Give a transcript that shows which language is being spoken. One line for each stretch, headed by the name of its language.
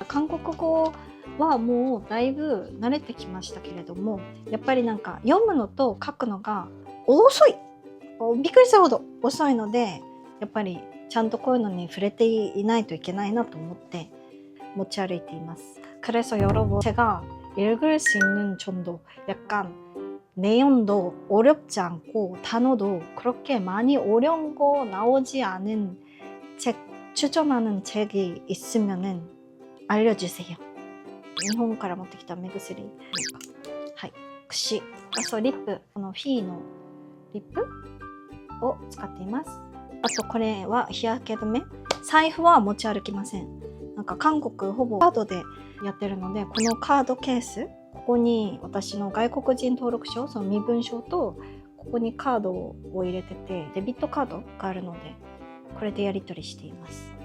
Japanese: 韓国語はもうだいぶ慣れてきましたけれども、やっぱりなんか読むのと書くのが遅い。びっくりするほど遅いので、やっぱりちゃんとこういうのに触れていないといけないなと思って持ち歩いています。
Korean: 그래서 여러분 제가 읽을 수 있는 정도, 약간 내용도 어렵지 않고 단어도 그렇게 많이 어려운 거 나오지 않은 책 추천하는 책이 있으면은 알려주세요.
Japanese: 日本から持ってきた目薬。はい、櫛。あ、そう、リップ。このフィーのリップを使っています。あとこれは日焼け止め。財布は持ち歩きません。なんか韓国ほぼカードでやってるので、このカードケース、ここに私の外国人登録証、その身分証とここにカードを入れてて、デビットカードがあるので、これでやり取りしています。